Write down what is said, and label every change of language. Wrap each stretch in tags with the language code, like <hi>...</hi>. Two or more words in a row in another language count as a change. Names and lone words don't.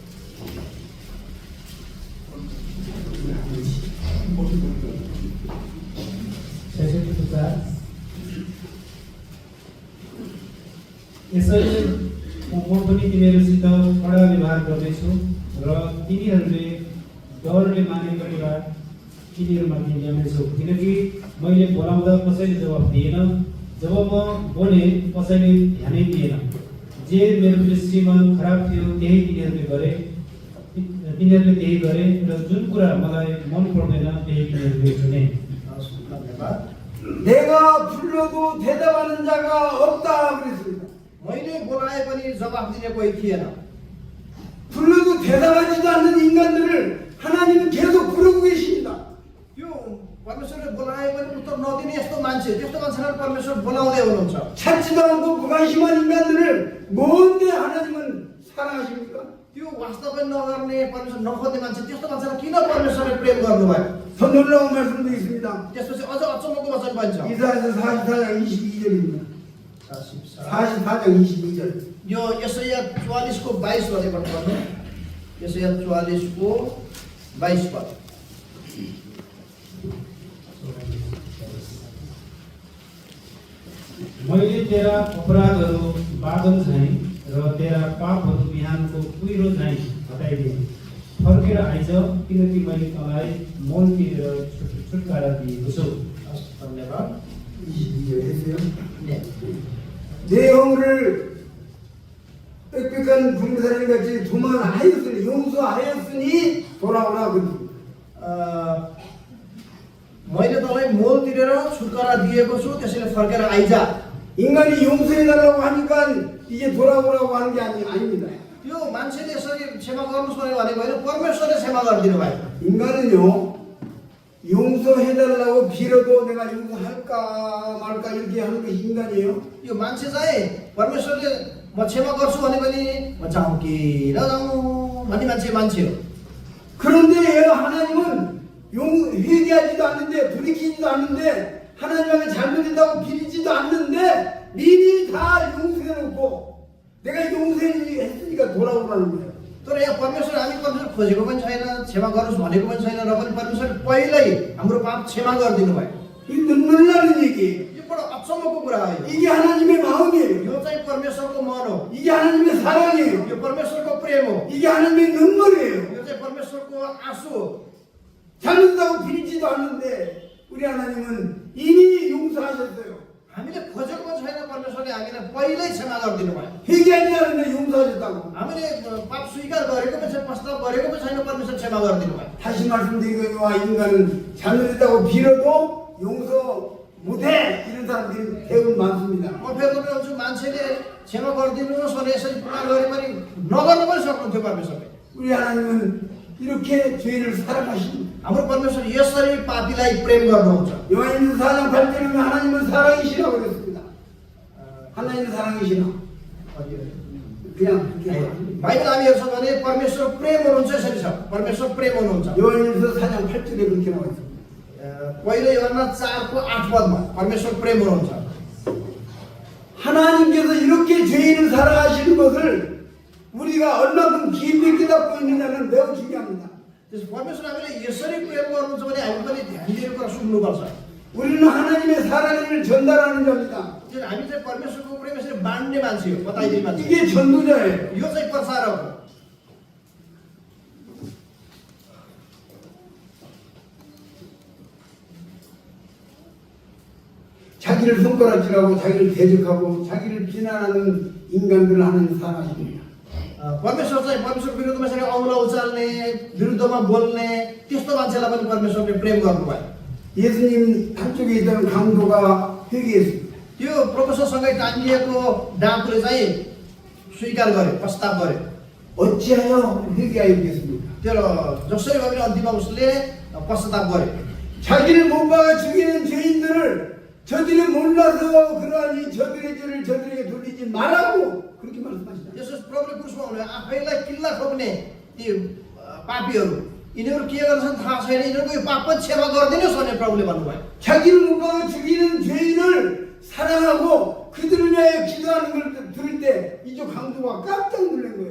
<ne>यसैले म पनि तिमीहरूसित कडा व्यवहार गर्दैछु र तिनीहरूले डरले मानेको कुरा तिनीहरूमाथि ल्याउनेछु, किनकि मैले बोलाउँदा कसैले जवाफ दिएन, जब म बोले कसैले ध्यानै दिएन। जे मेरो दृष्टिमा खराब थियो त्यही तिनीहरूले त्यही गरे र जुन कुरा मलाई मन पर्दैन त्यही तिनीहरूले चुने। धन्यवाद।</ne> <ko>내가 불러도 대답하는 자가 없다 그랬습니다.</ko> <ne>मैले बोलाए पनि जवाफ दिने कोही थिएन।</ne> <ko>불러도 대답하지도 않는 인간들을 하나님은 계속 부르고 계십니다.</ko> <ne>त्यो परमेश्वरले बोलाए मान्छे त्यस्तो मान्छेलाई परमेश्वर बोलाउँदै हुनुहुन्छ।</ne> <ko>찾지도 않고 무관심한 인간들을 뭔데 하나님은 사랑하십니까?</ko> <ne>त्यो वास्तव पनि नगर्ने परमेश्वर नखोज्ने मान्छे त्यस्तो मान्छेलाई किन परमेश्वरले प्रेम गर्नुभयो?</ne> <ko>더 놀라운 말씀도 있습니다.</ko> <ne>त्यसपछि अझ अचम्मको वचन पनि छ।</ne> <ko>이사야서 44장 22절입니다. 44장 22절.</ko> <ne>यो यसैया 44 को 22 पदबाट पढ्नु। यसैया 44 को 22 पद। मैले तेरा अपराधहरू बादल झैँ र तेरा पापहरू बिहानको कुहिरो झैँ हटाइदिएँ। फर्केर आइज, किनकि मैले तँलाई मोल तिरेर छुटकारा दिएको छु। हस्, धन्यवाद।</ne> <ko>22절 했어요. 네. 내 허물을 빽빽한 불사람 같이 도망하였으니 용서하였으니 돌아오라 그랬습니다.</ko> <ne>मैले तँलाई मोल तिरेर छुटकारा दिएको छु, त्यसैले फर्केर आइजा।</ne> <ko>인간이 용서해달라고 하니까 이제 돌아오라고 하는 게 아닙니다.</ko> <ne>त्यो मान्छेले यसरी क्षमा गर्नुहोस् भनेर भनेको होइन, परमेश्वरले क्षमा गरिदिनु भयो।</ne> <ko>인간은요 용서해달라고 빌어도 내가 용서할까 말까 이렇게 하는 것이 인간이에요.</ko> <ne>यो मान्छे चाहिँ परमेश्वरले म क्षमा गर्छु भने पनि म जाउँ कि नजाउँ भन्ने मान्छे हो।</ne> <ko>그런데 하나님은 회개하지도 않는데 돌이키지도 않는데 하나님 앞에 잘못했다고 빌지도 않는데 미리 다 용서해놓고 내가 용서했으니까 돌아오라는 거예요.</ko> <ne>तर यहाँ परमेश्वर हामी परमेश्वर खोजेको पनि छैन, क्षमा गर्नुहोस् भनेको पनि छैन, र पनि परमेश्वरले पहिल्यै हाम्रो पाप क्षमा गरिदिनु भयो।</ne> <ko>이 눈물 나는 얘기예요.</ko> <ne>यो बडो अचम्मको कुरा हो।</ne> <ko>이게 하나님의 마음이에요.</ko> <ne>यो चाहिँ परमेश्वरको मन हो,</ne> <ko>이게 하나님의 사랑이에요.</ko> <ne>यो परमेश्वरको प्रेम हो,</ne> <ko>이게 하나님의 눈물이에요.</ko> <ne>यो चाहिँ परमेश्वरको आँसु हो।</ne> <ko>잘못하고 빌지도 않는데 우리 하나님은 이미 용서하셨어요.</ko> <ne>हामीले खोजेको पनि छैन, परमेश्वरले हामीलाई पहिल्यै क्षमा गरिदिनु भयो।</ne> <ko>회개하지 않는데 용서하셨다고.</ko> <ne>हामीले पाप स्वीकार गरेको पनि छैन, पश्चाताप गरेको पनि छैन, परमेश्वर क्षमा गरिदिनु भयो।</ne> <ko>다시 말씀드리거니와 인간은 잘못했다고 빌어도 용서 못해 이런 사람들이 대부분 많습니다.</ko> <ne>म फेरि भन्छु, मान्छेले क्षमा गरिदिनुहोस् भने यसरी पुकार गरे पनि नगर्नु पनि सक्नुहुन्थ्यो परमेश्वरले।</ne> <ko>우리 하나님은 이렇게 죄인을 사랑하십니다.</ko> <ne>हाम्रो परमेश्वर यसरी पापीलाई प्रेम गर्नुहुन्छ।</ne> <ko>요한일서 4장 8절에 하나님은 사랑이시라고 그랬습니다. 하나님은 사랑이시라. 그냥 그렇게</ko> <ne>बाइबल हामी हेर्छौँ भने परमेश्वर प्रेम हुनुहुन्छ, यसरी छ, परमेश्वर प्रेम हुनुहुन्छ।</ne> <ko>요한일서 4장 8절에 그렇게 나와 있습니다.</ko> <ne>पहिले योहन्ना 4 को 8 पदमा परमेश्वर प्रेम हुनुहुन्छ।</ne> <ko>하나님께서 이렇게 죄인을 사랑하시는 것을 우리가 얼마큼 깊이 깨닫고 있느냐는 매우 중요합니다.</ko> <ne>त्यसो परमेश्वर हामीले यसरी प्रेम गर्नुहुन्छ भने हामी पनि ध्यान दिएर कुरा सुन्नुपर्छ।</ne> <ko>우리는 하나님의 사랑을 전달하는 자입니다.</ko> <ne>हामी चाहिँ परमेश्वरको प्रेम यसरी बाँड्ने मान्छे हो, बताइदिने मान्छे।</ne> <ko>이게 전도자예요.</ko> <ne>यो चाहिँ प्रचारक हो।</ne> <ko>자기를 손가락질하고 자기를 대적하고 자기를 비난하는 인간들을 하나님 사랑하십니다.</ko> <ne>परमेश्वर चाहिँ परमेश्वर विरुद्धमा यसरी औँला उचाल्ने, विरुद्धमा बोल्ने त्यस्तो मान्छेलाई पनि परमेश्वरले प्रेम गर्नुभयो।</ne> <ko>예수님 한쪽에 있던 강도가 회개했습니다.</ko> <ne>त्यो प्रोफेसरसँगै टाँगिएको डाकुले चाहिँ स्वीकार गर्यो, प्रस्ताव गर्यो।</ne> <ko>어찌하여 회개하였겠습니까?</ko> <ne>तर जसरी भए पनि अन्तिममा उसले पश्चाताप गर्यो।</ne> <ko>자기를 못 박아 죽이는 죄인들을 저들이 몰라서 그러하니 저들의 죄를 저들에게 돌리지 말라고 그렇게 말씀하시다.</ko> <ne>यसो प्रभुले पुरुषमा हुनु आफैलाई किल्ला ठोक्ने ती पापीहरू यिनीहरू के गर्छन् थाहा छैन, यिनीहरूको यो पाप पनि क्षमा गरिदिनुहोस् भनेर प्रभुले भन्नुभयो।</ne> <ko>자기를 못 박아 죽이는 죄인을 사랑하고 그들을 위하여 기도하는 걸 들을 때 이쪽 강도가 깜짝 놀란 거예요.</ko>